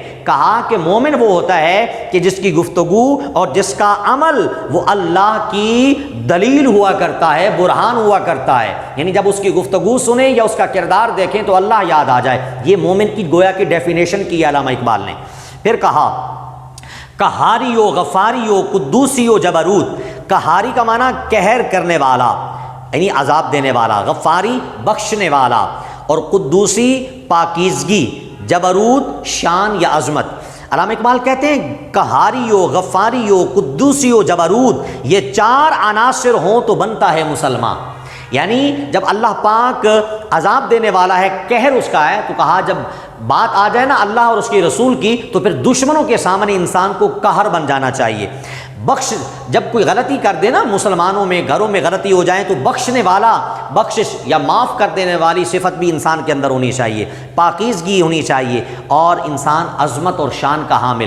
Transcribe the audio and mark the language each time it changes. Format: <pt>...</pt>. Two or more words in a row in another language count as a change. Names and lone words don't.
<ur>کہا کہ مومن وہ ہوتا ہے کہ جس کی گفتگو اور جس کا عمل وہ اللہ کی دلیل ہوا کرتا ہے، برہان ہوا کرتا ہے، یعنی جب اس کی گفتگو سنیں یا اس کا کردار دیکھیں تو اللہ یاد آ جائے۔ یہ مومن کی گویا کی ڈیفینیشن کی علامہ اقبال نے۔ پھر کہا قہاری و غفاری و قدوسی و جبروت۔ قہاری کا معنی قہر کرنے والا یعنی عذاب دینے والا، غفاری بخشنے والا، اور قدوسی پاکیزگی، جبروت شان یا عظمت۔ علامہ اقبال کہتے ہیں قہاری و غفاری و قدوسی و جبروت، یہ 4 عناصر ہوں تو بنتا ہے مسلمان۔ یعنی جب اللہ پاک عذاب دینے والا ہے، قہر اس کا ہے، تو کہا جب بات آ جائے نا اللہ اور اس کے رسول کی تو پھر دشمنوں کے سامنے انسان کو قہر بن جانا چاہیے۔ بخش، جب کوئی غلطی کر دے نا، مسلمانوں میں گھروں میں غلطی ہو جائے تو بخشنے والا، بخشش یا معاف کر دینے والی صفت بھی انسان کے اندر ہونی چاہیے، پاکیزگی ہونی چاہیے، اور انسان عظمت اور شان کا حامل۔</ur>